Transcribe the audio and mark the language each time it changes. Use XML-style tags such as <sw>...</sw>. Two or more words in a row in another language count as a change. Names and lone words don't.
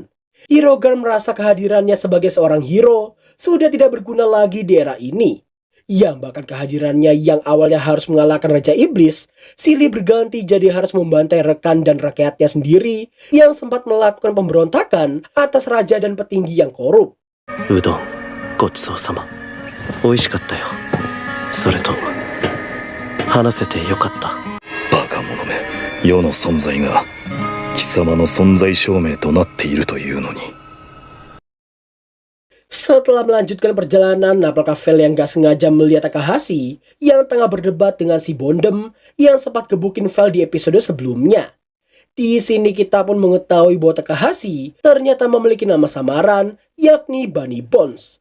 <id>Hero Garm merasa kehadirannya sebagai seorang hero sudah tidak berguna lagi di era ini. Yang bahkan kehadirannya yang awalnya harus mengalahkan Raja Iblis, silih berganti jadi harus membantai rekan dan rakyatnya sendiri yang sempat melakukan pemberontakan atas raja dan petinggi yang korup.</id> <ja>うどん、ごちそうさま。美味しかったよ. それと、話せてよかった. バカ者め、世の存在が貴様の存在証明となっているというのに。</ja> <id>Setelah melanjutkan perjalanan, apakah Vel yang gak sengaja melihat Takahashi yang tengah berdebat dengan si Bondem yang sempat gebukin Vel di episode sebelumnya. Di sini kita pun mengetahui bahwa Takahashi ternyata memiliki nama samaran, yakni Bunny Bones.</id>